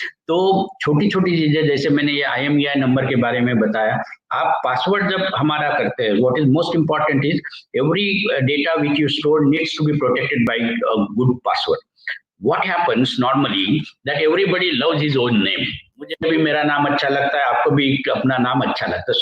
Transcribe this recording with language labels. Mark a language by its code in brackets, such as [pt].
[hi] तो छोटी छोटी चीजें, जैसे मैंने ये IMEI नंबर के बारे में बताया, आप पासवर्ड जब हमारा करते हैं, [en] What is most important is every data which you store needs to be protected by a good password. What happens normally that everybody loves his own name. [hi] मुझे भी मेरा नाम अच्छा लगता है, आपको भी अपना नाम अच्छा लगता है.